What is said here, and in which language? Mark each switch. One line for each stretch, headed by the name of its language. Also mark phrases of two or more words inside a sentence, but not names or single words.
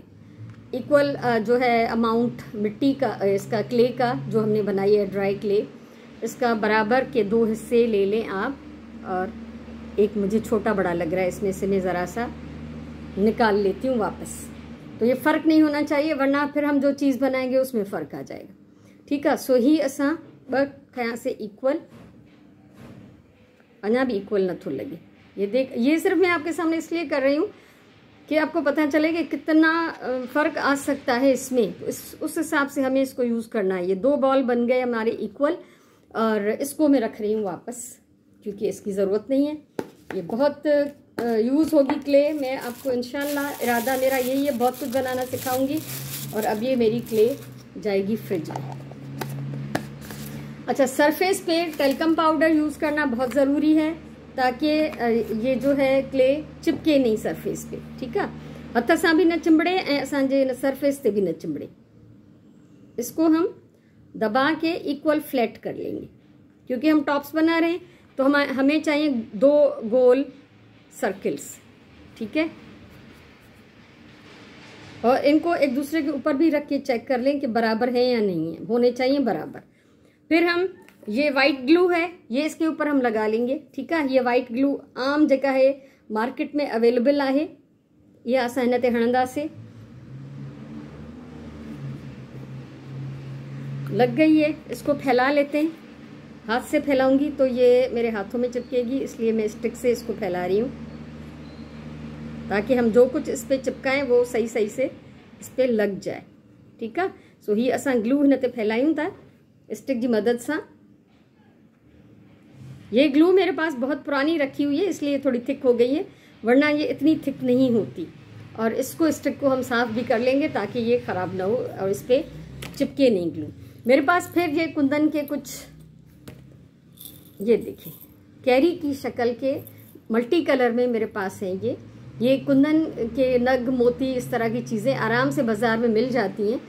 Urdu: ایکوئل جو ہے اماؤنٹ مٹی کا، اس کا کلے کا جو ہم نے بنائی ہے
English: dry clay,
Urdu: اس کا برابر کے 2 حصے لے لیں آپ. اور ایک مجھے چھوٹا بڑا لگ رہا ہے، اس میں سے میں ذرا سا نکال لیتی ہوں واپس. تو یہ فرق نہیں ہونا چاہیے ورنہ پھر ہم جو چیز بنائیں گے اس میں فرق آ جائے گا، ٹھیک ہے.
Sindhi: सो ही असां 2 खयां से इक्वल, अञा भी इक्वल नथो लगे।
Urdu: یہ دیکھ، یہ صرف میں آپ کے سامنے اس لیے کر رہی ہوں کہ آپ کو پتا چلے کہ کتنا فرق آ سکتا ہے اس میں. اس حساب سے ہمیں اس کو یوز کرنا ہے۔ یہ 2 بال بن گئے ہمارے ایکوئل اور اس کو میں رکھ رہی ہوں واپس کیونکہ اس کی ضرورت نہیں ہے. یہ بہت یوز ہوگی کلے. میں آپ کو ان شاء اللہ، ارادہ میرا یہی ہے، بہت کچھ بنانا سکھاؤں گی. اور اب یہ میری کلے جائے گی فریج میں۔ اچھا، سرفیس پہ
English: talcum powder
Urdu: یوز کرنا بہت ضروری ہے تاکہ یہ جو ہے کلے چپکے نہیں سرفیس پہ، ٹھیک ہے.
Sindhi: हथ सां भी न चिंबड़े ऐं असांजे सरफेस ते भी न चिंबड़े।
Urdu: اس کو ہم دبا کے ایکوئل فلیٹ کر لیں گے کیونکہ ہم ٹاپس بنا رہے ہیں تو ہمیں چاہیے 2 گول سرکلز، ٹھیک ہے. اور ان کو ایک دوسرے کے اوپر بھی رکھ کے چیک کر لیں کہ برابر ہے یا نہیں ہے، ہونے چاہیے برابر. پھر ہم یہ
English: white glue
Urdu: ہے، یہ اس کے اوپر ہم لگا لیں گے، ٹھیک ہے.
Sindhi: ये
English: white glue
Sindhi: आम जेका है मार्केट में अवेलेबल है, ये असां हिन ते हणंदासीं।
Urdu: لگ گئی ہے، اس کو پھیلا لیتے ہیں. ہاتھ سے پھیلاؤں گی تو یہ میرے ہاتھوں میں چپکے گی، اس لیے میں اسٹک سے اس کو پھیلا رہی ہوں تاکہ ہم جو کچھ اس پہ چپکائیں وہ صحیح صحیح سے اس پہ لگ جائے، ٹھیک ہے.
Sindhi: सो ही असां ग्लू हिन ते फैलायूं था स्टिक की मदद से।
Urdu: یہ گلو میرے پاس بہت پرانی رکھی ہوئی ہے اس لیے تھوڑی تھک ہو گئی ہے، ورنہ یہ اتنی تھک نہیں ہوتی. اور اس کو اسٹک کو ہم صاف بھی کر لیں گے تاکہ یہ خراب نہ ہو اور اس پر چپکے نہیں گلو. میرے پاس پھر یہ کندن کے کچھ، یہ دیکھیے کیری کی شکل کے
English: multi colour
Urdu: میں میرے پاس ہیں یہ کندن کے نگ، موتی، اس طرح کی چیزیں آرام سے بازار میں مل جاتی ہیں.